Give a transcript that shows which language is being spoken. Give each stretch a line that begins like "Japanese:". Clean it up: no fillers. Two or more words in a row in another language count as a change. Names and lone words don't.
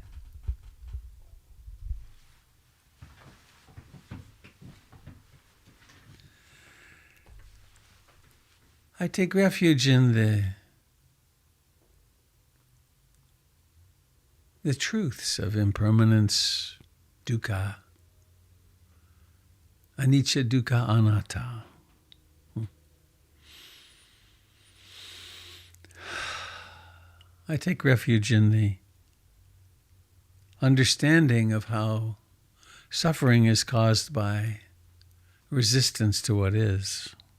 English: I take refuge in the truths of impermanence,
Pali: dukkha, anicca, dukkha, anatta.
English: I take refuge in the understanding of how suffering is caused by resistance to what is.